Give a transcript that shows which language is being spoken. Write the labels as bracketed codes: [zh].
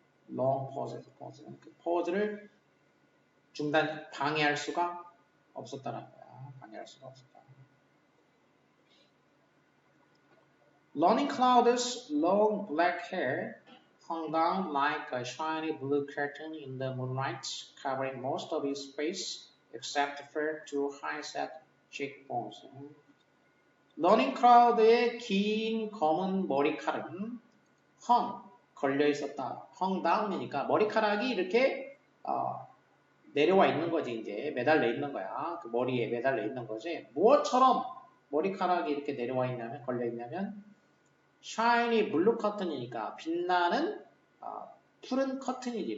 [en] long pause [ko] 에서 포즈는 그 포즈를 방해할 수가 없었다는 거야. 방해할 수가 없었다. [en] Lonnie Cloud's long black hair hung down like a shiny blue curtain in the moonlight, covering most of his face except for two high-set cheekbones. [ko] 러닝 크라우드의 긴 검은 머리카락은 걸려 있었다. [en] hung down [ko] 이니까 머리카락이 이렇게 내려와 있는 거지. 이제 매달려 있는 거야. 그 머리에 매달려 있는 거지. 무엇처럼 머리카락이 이렇게 내려와 있냐면 걸려 있냐면 [en] shiny blue curtain [ko] 이니까 빛나는 푸른 커튼이지.